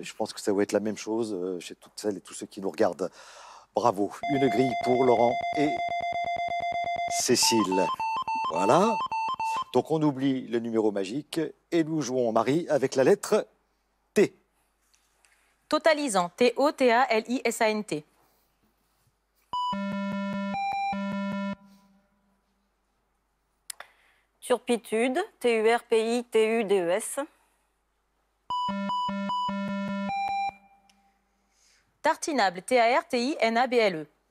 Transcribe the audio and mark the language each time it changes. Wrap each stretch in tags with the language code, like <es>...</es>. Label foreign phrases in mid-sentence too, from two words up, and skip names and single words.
<fr>Je pense que ça va être la même chose chez toutes celles et tous ceux qui nous regardent. Bravo. Une grille pour Laurent et Cécile. Voilà. Donc on oublie le numéro magique et nous jouons Marie avec la lettre T. Totalisant, T-O-T-A-L-I-S-A-N-T. Turpitude, T-U-R-P-I-T-U-D-E-S. Tartinable, T-A-R-T-I-N-A-B-L-E.</fr>